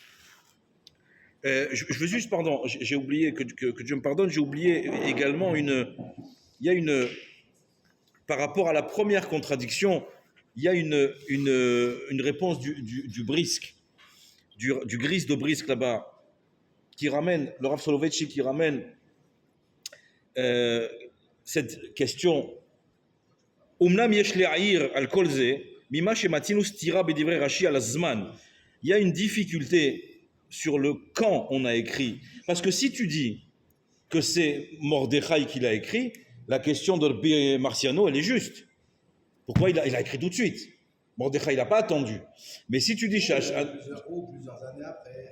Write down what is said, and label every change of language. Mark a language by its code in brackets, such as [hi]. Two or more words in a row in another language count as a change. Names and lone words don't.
[fr] Je veux juste, pardon, j'ai oublié, que Dieu me pardonne, j'ai oublié également il y a par rapport à la première contradiction, il y a une réponse du Brisk, du Gris de Brisk là-bas, qui ramène, le Rav Soloveitchik qui ramène cette question. [he] ואמנם יש להעיר על כל זה, ממה שמצינו סתירה בדברי רש"י על זמן. [fr] Il y a une difficulté sur le quand on a écrit. Parce que si tu dis que c'est Mordechai qui l'a écrit, la question de Rabbi Marciano, elle est juste. Pourquoi il a écrit tout de suite? Mordechai, il n'a pas attendu. Mais si tu dis... Plusieurs années après.